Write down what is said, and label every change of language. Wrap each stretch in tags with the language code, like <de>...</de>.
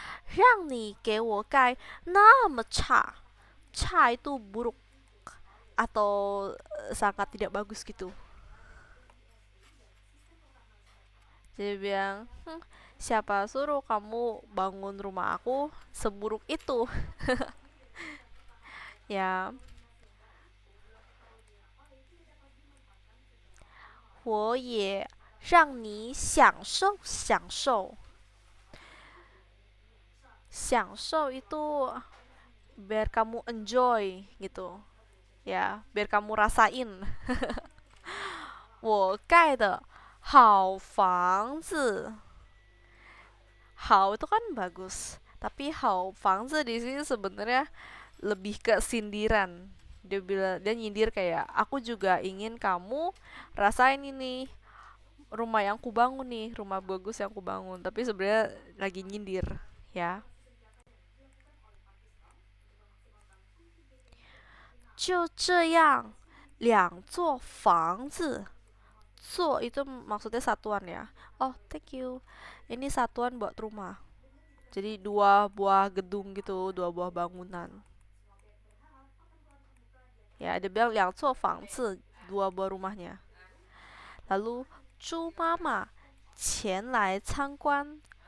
<zh>让你给我盖那么差.</zh> <id>Cha itu buruk atau sangat tidak bagus gitu. Jadi bilang, siapa suruh kamu bangun rumah aku seburuk itu?</id> <zh>Ya, 我也让你享受享受.</zh> <id>享受 itu biar kamu enjoy gitu. Ya, biar kamu rasain.</id> <zh>我盖的好房子.</zh> <id>好 itu kan bagus. Tapi 好房子 di sini sebenarnya lebih ke sindiran. Dia bilang, dia nyindir kayak, aku juga ingin kamu rasain ini rumah yang ku bangun nih, rumah bagus yang ku bangun. Tapi sebenarnya lagi nyindir, ya.</id> <zh>就这样两座房子.</zh> <id>座 itu maksudnya satuan ya. Oh,</id> <en>thank you.</en> <id>Ini satuan buat rumah. Jadi dua buah gedung gitu, dua buah bangunan. Ya, dia bilang</id> <zh>两座房子,</zh> <id>dua buah rumahnya. Lalu</id> <zh>猪妈妈前来参观.</zh>